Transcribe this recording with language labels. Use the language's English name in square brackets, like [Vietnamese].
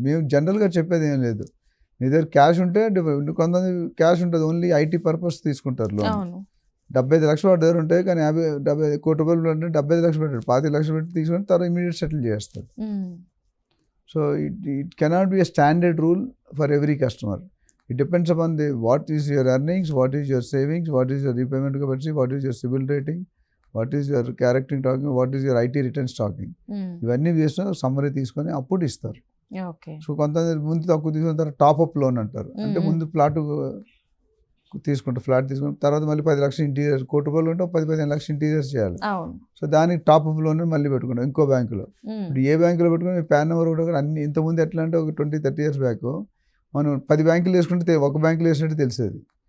[Telugu] మేము జనరల్గా చెప్పేది ఏం లేదు, మీ దగ్గర క్యాష్ ఉంటే కొంతమంది క్యాష్ ఉంటుంది, ఓన్లీ ఐటీ పర్పస్ తీసుకుంటారు లోన్. 75 లక్షలు వాడి దగ్గర ఉంటాయి, కానీ 70 కోటి రూపాయలు అంటే 75 లక్షలు పెట్టాడు, 25 లక్షలు పెట్టి తీసుకొని తర్వాత ఇమీడియట్ సెటిల్ చేస్తారు. [English] So it cannot be a standard rule for every customer. It depends upon what is your earnings, what is your savings, what is your repayment capacity, what is your CIBIL rating, what is your character talking, what is your IT returns talking. [Telugu] ఇవన్నీ వేసిన summary తీసుకొని అప్పుడు ఇస్తారు. So కొంతమంది ముందు తక్కువ తీసుకున్న తర్వాత టాప్అప్ లోన్ అంటారు, అంటే ముందు ఫ్లాట్ తీసుకుంటారు, ఫ్లాట్ తీసుకున్న తర్వాత మళ్ళీ 10 లక్షలు ఇంటీరియర్, కోటి రూపాయలు ఉంటే 10-15 లక్షలు ఇంటీరియర్స్ చేయాలి. సో దానికి టాప్అప్ లోన్ మళ్ళీ పెట్టుకుంటాం ఇంకో బ్యాంకులో. ఇప్పుడు ఏ బ్యాంకులో పెట్టుకుని మీ పాన్ నెంబర్ కూడా అన్ని ఇంతకుముందు ఎట్లా అంటే ఒక 20-30 years బ్యాక్ మనం 10 బ్యాంకులు వేసుకుంటే ఒక బ్యాంకులు వేసినట్టు తెలిసేది.